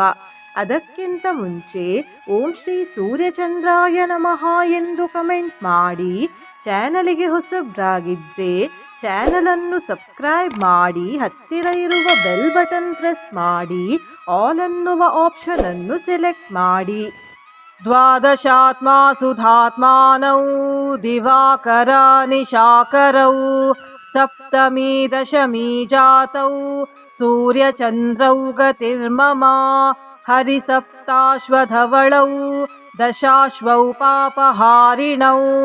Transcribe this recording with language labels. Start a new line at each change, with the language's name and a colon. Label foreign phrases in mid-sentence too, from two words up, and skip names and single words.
Kannada: ಅದಕ್ಕಿಂತ ಮುಂಚೆ
Sanskrit: ಓಂ ಶ್ರೀ ಸೂರ್ಯಚಂದ್ರಾಯ ನಮಃ
Kannada: ಎಂದು ಕಮೆಂಟ್ ಮಾಡಿ. ಚಾನಲಿಗೆ ಹೊಸಬ್ರಾಗಿದ್ದರೆ ಚಾನಲನ್ನು ಸಬ್ಸ್ಕ್ರೈಬ್ ಮಾಡಿ, ಹತ್ತಿರ ಇರುವ
English: bell button press
Kannada: ಮಾಡಿ, ಆಲ್ ಅನ್ನುವ ಆಪ್ಷನ್ ಅನ್ನು ಸೆಲೆಕ್ಟ್ ಮಾಡಿ.
Sanskrit: ದ್ವಾದಶಾತ್ಮಾಸು ಧಾತ್ಮಾನೌ ದಿವಾಕರ ನಿಶಾಕರೌ ಸಪ್ತಮಿ ದಶಮಿ ಜಾತೌ ಸೂರ್ಯಚಂದ್ರೌ ಗತಿರ್ಮಮ ಹರಿಸಪ್ತಾಶ್ವಧವಳೌ ದಶಾಶ್ವೌ ಪಾಪಹಾರಿಣೌ.